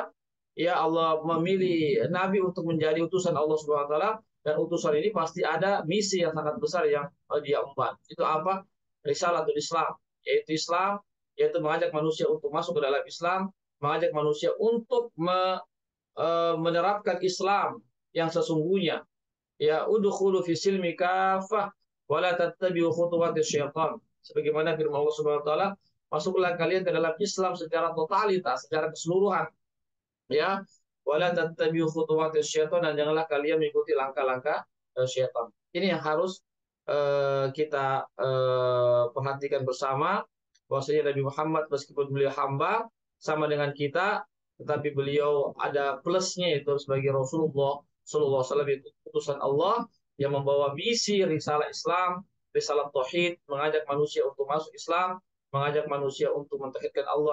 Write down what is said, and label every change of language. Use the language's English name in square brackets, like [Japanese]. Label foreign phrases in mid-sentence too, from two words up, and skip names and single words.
[Indonesian] Ya, Allah memilih Nabi untuk menjadi utusan Allah [Arabic] سبحانه وتعالى, [Indonesian] dan utusan ini pasti ada misi yang sangat besar yang dia emban. Itu apa? Risalatul Islam, yaitu mengajak manusia untuk masuk ke dalam Islam, mengajak manusia untuk menerapkan Islam yang sesungguhnya. [Arabic] Ya, ادخلوا في السلم كافة ولا تتبعوا خطوات الشيطان. [Indonesian] Sebagaimana firman Allah [Arabic] سبحانه وتعالى, [Indonesian] masuklah kalian ke dalam Islam secara totalitas, secara keseluruhan. Ya, [Arabic] ولا تتبعوا خطوات الشيطان, [Indonesian] dan janganlah kalian mengikuti langkah-langkah syaitan. Ini yang harus kita perhatikan bersama, bahwasanya Nabi Muhammad meskipun beliau hamba sama dengan kita, tetapi beliau ada plusnya, yaitu sebagai Rasulullah [Arabic] صلى الله عليه وسلم, [Indonesian] itu utusan Allah yang membawa misi risalah Islam, risalah tauhid, mengajak manusia untuk masuk Islam, mengajak manusia untuk mentauhidkan Allah.